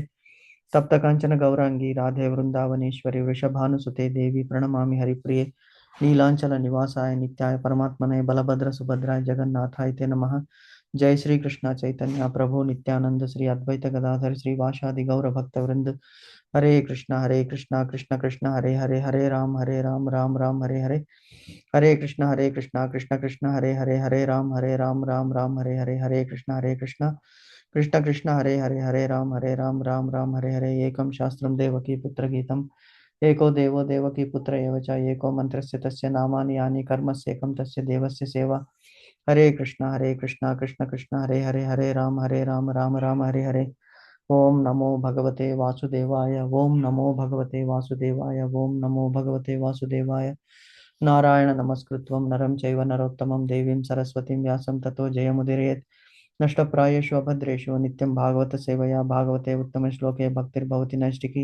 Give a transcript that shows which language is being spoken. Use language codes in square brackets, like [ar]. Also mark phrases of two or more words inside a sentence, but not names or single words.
[sa] तप्त कांचन गौरांगी राधे वृंदावनेश्वरी वृषभानुसुते देवी प्रणमामि हरिप्रिये। नीलांचल निवासाय नित्याय परमात्मने बलभद्र सुभद्राय जगन्नाथाय ते नमः। जय श्री कृष्ण चैतन्य प्रभु नित्यानंद श्री अद्वैत गदाधर श्रीवासादि गौर भक्त वृंद। हरे कृष्णा कृष्ण कृष्ण हरे हरे हरे राम राम राम हरे हरे। हरे कृष्णा कृष्ण कृष्ण हरे राम राम हरे कृष्णा कृष्ण कृष्ण हरे राम राम हरे एकं शास्त्रं देवकी पुत्र गीतम्। एको देवो देवकी पुत्र एव च एको मन्त्रस्य तस्य नामानि यानि कर्मस्येकं तस्य देवस्य सेवा। हरे कृष्णा कृष्ण कृष्ण हरे राम राम हरे हरे। ओम नमो भगवते वासुदेवाय ओम नमो भगवते वासुदेवाय ओम नमो भगवते वासुदेवाय। नारायण नमस्कृत्वं नरं चैव नरोत्तमं देवीं सरस्वतीं व्यासं ततो जयमुदीरयेत्। नष्टप्रायेषु अभद्रेषु नित्यं भागवत सेवया भागवते उत्तमश्लोके भक्तिर्भवति नैष्टिकी।